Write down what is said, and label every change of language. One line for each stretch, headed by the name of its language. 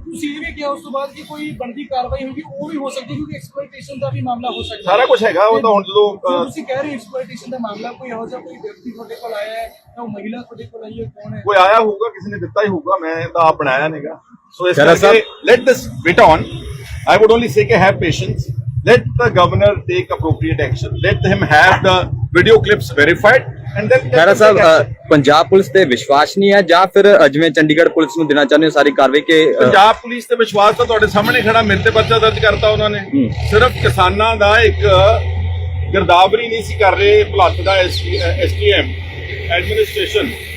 Punjabi: ਤੁਸੀਂ ਇਹ ਵੀ ਕਿਹਾ ਉਸ ਤੋਂ ਬਾਅਦ ਕਿ ਕੋਈ ਬਣਦੀ ਕਾਰਵਾਈ ਹੋਗੀ, ਉਹ ਵੀ ਹੋ ਸਕਦੀ ਕਿਉਂਕਿ ਐਕਸਪਲੋਇਟੇਸ਼ਨ ਦਾ ਵੀ ਮਾਮਲਾ ਹੋ ਸਕਦਾ। ਸਾਰਾ ਕੁਝ ਹੈਗਾ। ਉਹ ਤਾਂ ਹੁਣ ਜਦੋਂ ਤੁਸੀਂ ਕਹਿ ਰਹੇ ਹੋ ਐਕਸਪਲੋਇਟੇਸ਼ਨ ਦਾ ਮਾਮਲਾ, ਕੋਈ ਇਹੋ ਜਿਹਾ ਕੋਈ ਵਿਅਕਤੀ ਤੁਹਾਡੇ ਕੋਲ ਆਇਆ ਹੈ ਜਾਂ ਉਹ ਮਹਿਲਾ ਤੁਹਾਡੇ ਕੋਲ ਆਈ ਹੈ, ਕੌਣ ਹੈ? ਕੋਈ ਆਇਆ ਹੋਊਗਾ, ਕਿਸੇ ਨੇ ਦਿੱਤਾ ਹੀ ਹੋਊਗਾ, ਮੈਂ ਤਾਂ ਆਪ ਬਣਾਇਆ ਨਹੀਂਗਾ। ਸੋ ਇਸ ਕਰਕੇ
English: Let this bit on. I would only say have patience. Let the governor take appropriate action. Let him have the video clips verified and then
Punjabi: Khaira Sahib, Punjab police ਤੇ ਵਿਸ਼ਵਾਸ ਨਹੀਂ ਹੈ ਜਾਂ ਫਿਰ ਜਿਵੇਂ ਚੰਡੀਗੜ੍ਹ ਪੁਲਿਸ ਨੂੰ ਦੇਣਾ ਚਾਹੁੰਦੇ ਹੋ ਸਾਰੀ ਕਾਰਵਾਈ ਕਿ ਪੰਜਾਬ ਪੁਲਿਸ ਤੇ ਵਿਸ਼ਵਾਸ ਤਾਂ ਤੁਹਾਡੇ ਸਾਹਮਣੇ ਖੜਾ। ਮੇਰੇ ਤੇ ਪਰਚਾ ਦਰਜ ਕਰਤਾ ਉਹਨਾਂ ਨੇ। ਸਿਰਫ ਕਿਸਾਨਾਂ ਦਾ ਇੱਕ ਗਿਰਦਾਵਰੀ ਨਹੀਂ ਸੀ ਕਰ ਰਹੇ ਭੁਲੱਥ ਦਾ STM ਐਡਮਿਨਿਸਟ੍ਰੇਸ਼ਨ।